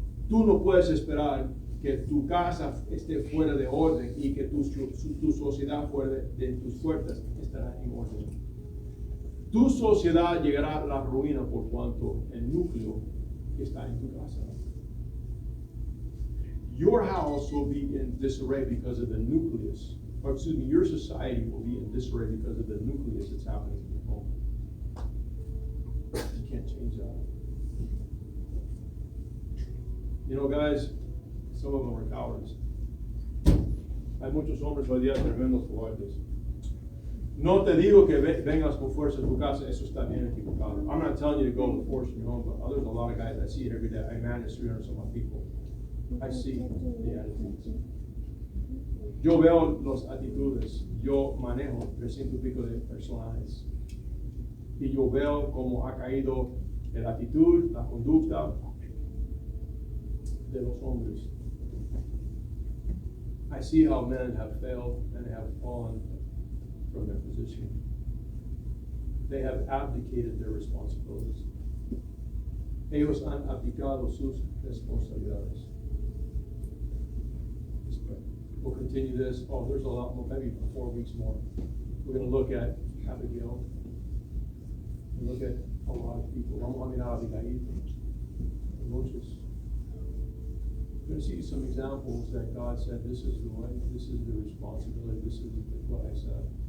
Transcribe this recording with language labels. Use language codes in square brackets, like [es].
[es] Tú no puedes esperar que tu casa esté fuera de orden y que tu sociedad fuera de tus puertas estará en orden. Tu sociedad llegará a la ruina por cuanto el núcleo está en tu casa. [en] Your house will be in disarray because of the nucleus. Or excuse me, your society will be in disarray because of the nucleus that's happening in your home. You can't change that. You know, guys, some of them are cowards. [es] Hay muchos hombres hoy día tremendos cobardes. No te digo que vengas con fuerza a tu casa, eso está bien equivocado. [en] I'm not telling you to go with force in your home, but there's a lot of guys, I see it every day. I manage 300 some odd people. I see the attitudes. [es] Yo veo las actitudes, yo manejo 300 y pico de personajes. Y yo veo cómo ha caído la actitud, la conducta de los hombres. [en] I see how men have failed and have fallen from their position. They have abdicated their responsibilities. [es] Ellos han abdicado sus responsabilidades. [en] We'll continue this. Oh, there's a lot more, maybe 4 weeks more. We're going to look at Abigail. We'll look at a lot of people. [es] Vamos a mirar a Abigail. Muchos. [en] We're going to see some examples that God said, this is the way, this is the responsibility, this is what I said.